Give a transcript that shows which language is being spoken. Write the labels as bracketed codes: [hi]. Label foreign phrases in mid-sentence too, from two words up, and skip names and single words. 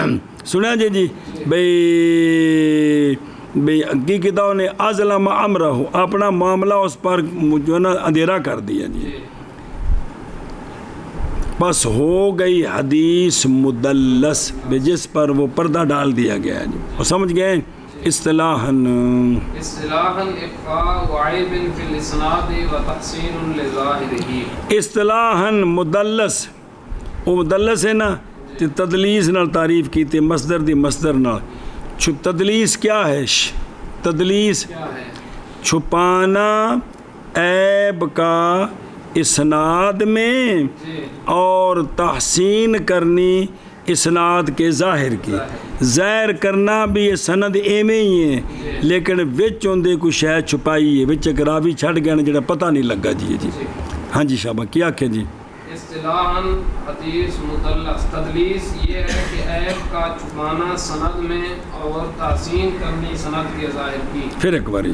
[ur] سنیا جی بھئی کی کتاب نے [ar] ازلم امرہ [ur] اپنا معاملہ اس پر جو ہے نا اندھیرا کر دیا جی. بس ہو گئی حدیث مدلس جس پر وہ پردہ ڈال دیا گیا جی. اور سمجھ گئے اصطلاحاً [ar] اخفاء عیب فی الاسناد وتحسین لظاہرہ. [ur] اصطلاحاً مدلس وہ مدلس ہے نا [pa] تدلیس نال تعریف کی تے مصدر دی مصدر نال. [ur] تدلیس کیا ہے؟ تدلیس چھپانا عیب کا اسناد میں اور تحسین کرنی اسناد کے ظاہر کی. ظاہر کرنا بھی یہ سند ایویں ہی ہے لیکن [pa] وچ ہوندے کوئی شے چھپائی ہے، وچ ایک راوی چھڈ گیا جڑا پتہ نہیں لگا جی. ہاں جی شابہ کیا آکھے جی. [ur] اصطلاحاً حدیث مدلس تدلیس یہ ہے کہ عیب کا چھپانا سند میں اور تحسین کرنی سند کے ظاہر کی. پھر ایک باری